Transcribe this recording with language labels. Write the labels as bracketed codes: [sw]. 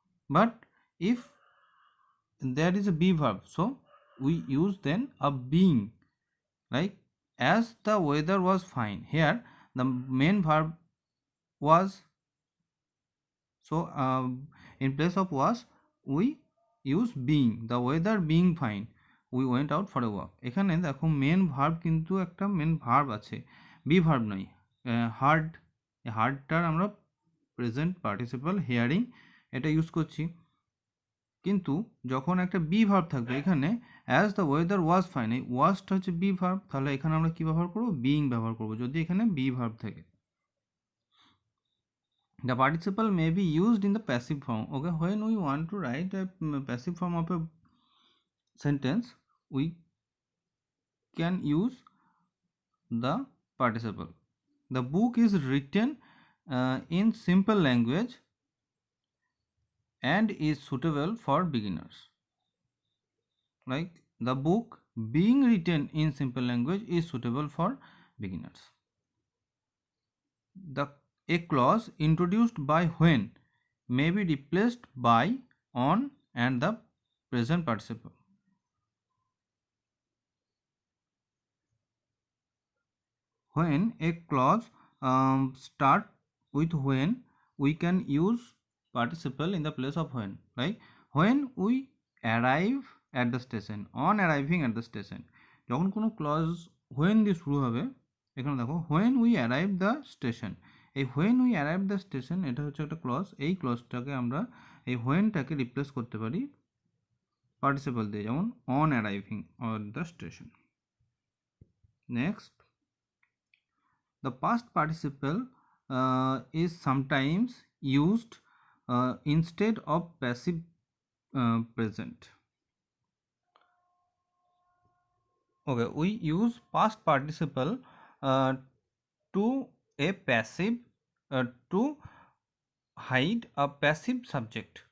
[en] But if there is a be verb, so we use then a being, like as the weather was fine. Here the main verb was, so in place of was we use being, the weather being fine, we went out for a walk. [bn] এখানে দেখো main verb কিন্তু একটা main verb আছে, be verb নয়। হার্ডটার আমরা present participle hearing এটা use করছি, কিন্তু যখন একটা বি ভার্ব থাকবে এখানে [en] as the weather was fine, [bn] এই ওয়াজটা হচ্ছে বি ভার্ব, তাহলে এখানে আমরা কি ব্যবহার করবো, বিইং ব্যবহার করবো যদি এখানে বি ভার্ব থাকে। [en] The participle may be used in the passive form. Okay, when we want to write a passive form of a sentence, we can use the participle. The book is written in simple language and is suitable for beginners. Like the book being written in simple language is suitable for beginners. A clause introduced by when may be replaced by on and the present participle. When a clause start with when, we can use participle in the place of when, like when we arrive at the station, on arriving at the station. [bn] যখন কোনো clause when দিয়ে শুরু হবে, এখানে দেখো [en] when we arrive the station, [bn] এই when we arrive the station এটা হচ্ছে একটা ক্লজ। এই ক্লজটাকে আমরা এই whenটাকে রিপ্লেস করতে পারি পার্টিসিপল দিয়ে, যেমন [en] on arriving at the station. Next, The past participle is sometimes used instead of passive present. Okay, we use past participle to a passive to hide a passive subject.